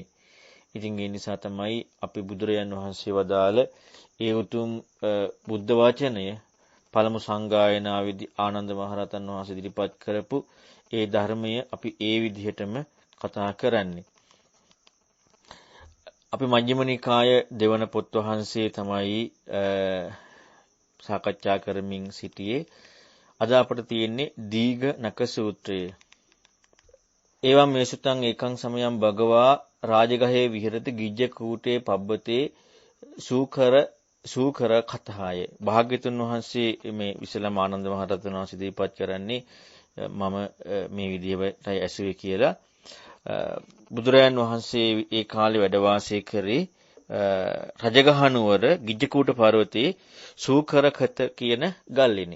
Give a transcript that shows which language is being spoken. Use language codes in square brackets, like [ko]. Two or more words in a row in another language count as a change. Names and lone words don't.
[si] ඉතින් ඒ නිසා තමයි අපි බුදුරජාන් වහන්සේ වදාළ ඒ උතුම් බුද්ධ වචනය පළමු සංගායනාවේදී ආනන්ද මහරහතන් වහන්සේ ඉදිරිපත් කරපු ඒ ධර්මය අපි ඒ විදිහටම කතා කරන්නේ. අපි මජ්ක්‍ධිම නිකාය දෙවන පොත් වහන්සේ තමයි සාකච්ඡා කරමින් සිටියේ. අද අපට තියෙන්නේ දීඝ නක සූත්‍රය. [pi] ඒවා මේසුතං ඒකං සමයං භගවා රාජගහේ විහෙරති ගිජ්ජ කූටේ පබ්බතේ සූකර කතාය. [si] භාග්‍යතුන් වහන්සේ මේ විසලම ආනන්ද මහරහතන් වහන්සේ ඉදිරිපත් කරන්නේ මම මේ විදිහටයි ඇසුවේ කියලා. බුදුරයන් වහන්සේ ඒ කාලේ වැඩ වාසය කරේ රජගහ නුවර ගිජ්ජකූට පර්වතයේ සූකරකත කියන ගල්ලෙනේ.